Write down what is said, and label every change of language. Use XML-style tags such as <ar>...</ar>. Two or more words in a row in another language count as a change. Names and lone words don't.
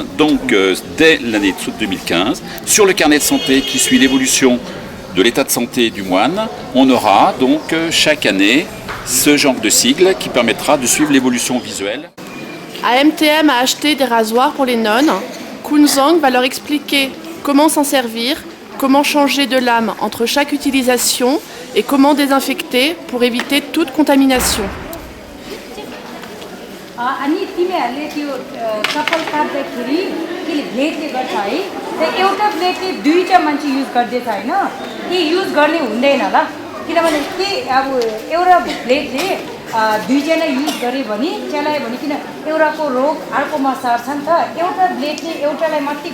<fr>Donc dès l'année 2015, sur le carnet de santé qui suit l'évolution de l'état de santé du moine, on aura donc chaque année ce genre de sigle qui permettra de suivre l'évolution visuelle. AMTM a acheté des rasoirs pour les nonnes. Kunzang va leur expliquer comment s'en servir, comment changer de lame entre chaque utilisation et comment désinfecter pour éviter toute contamination.</fr> <ne>अनि तिमीहरूले त्यो चप्पल काट्दाखेरि त्यसले ब्लेडले गर्छ है त्यो एउटा ब्लेडले दुईटा मान्छे युज गर्दैछ हैन ती युज गर्ने हुँदैन ल किनभने के अब एउटा ब्लेडले दुईजना युज गरे भने चलायो भने किन एउटाको रोग अर्कोमा सर्छ नि त एउटा ब्लेडले एउटालाई मात्रै</ne>